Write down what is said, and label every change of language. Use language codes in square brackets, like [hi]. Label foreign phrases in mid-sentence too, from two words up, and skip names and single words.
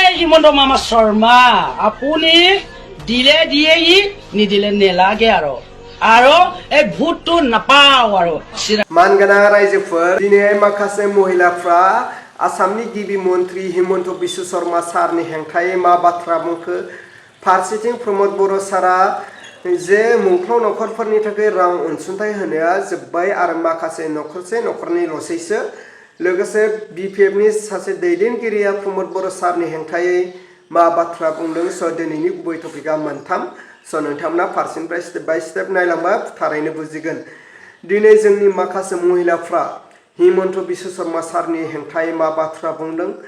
[as] হিমন্ত মামা শৰ্মা আপুনি দিলে দিয়েই নিদিলে নেলাগে আৰু এই ভোটটো নাপাও আৰু [brx] মানগানা रायजोफोर दिनै माखासे महिलाफ्रा आसामनि गिबि मन्त्रि हिमন্ত বিশ্ব शर्मा सारनि हेंथायै मा बाथ्रा बुंखो फारसेथिं प्रमद बर' सारा जे मुंख्लं नखरफोरनि थाखाय रां अनसुंथाइ होनाया जोब्बाय आरो माखासे नखरनैल'सैसो लोगोसे बिपिएफनि सासे दैदेनगिरिया प्रमद बर' सारनि हेंथायै मा बाथ्रा बुंदों स' दिनैनि गुबै टपिकआ मोनथाम स' नोंथांमोना फारसेनिफ्राय [en] step by step [brx] नायलांबा थारैनो बुजिगोन दिनै जोंनि माखासे महिलाफ्रा हिमন্ত বিশ্ব शर्मा सारनि हेंथायै मा बाथ्रा बुंदों